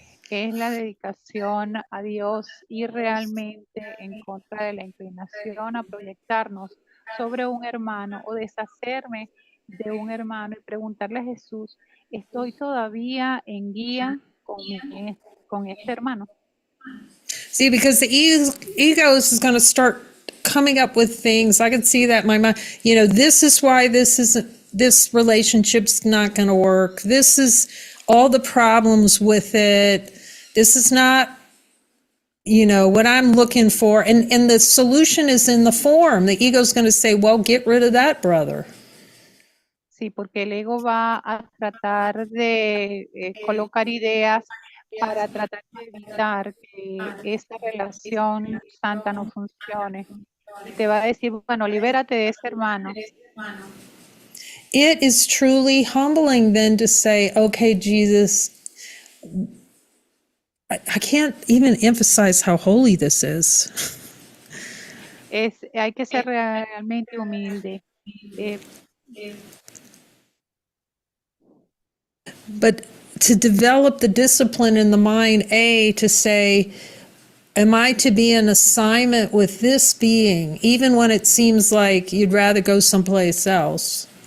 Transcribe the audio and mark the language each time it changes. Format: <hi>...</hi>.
<es>Es la dedicación a Dios y realmente en contra de la inclinación a proyectarnos sobre un hermano o deshacerme de un hermano y preguntarle a Jesús, ¿estoy todavía en guía con este hermano?</es> <en>See, because the ego is going to start coming up with things. I can see that in my mind. This is why this relationship's not going to work. This is all the problems with it. This is not, what I'm looking for. And the solution is in the form. The ego's going to say, well, get rid of that brother.</en> <es>Sí, porque el ego va a tratar de colocar ideas para tratar de evitar que esta relación santa no funcione. Y te va a decir, bueno, libérate de ese hermano.</es> <en>It is truly humbling then to say, okay, Jesus, I can't even emphasize how holy this is.</en> <es>Hay que ser realmente humilde.</es> <en>But to develop the discipline in the mind, to say, am I to be in assignment with this being, even when it seems like you'd rather go someplace else?</en>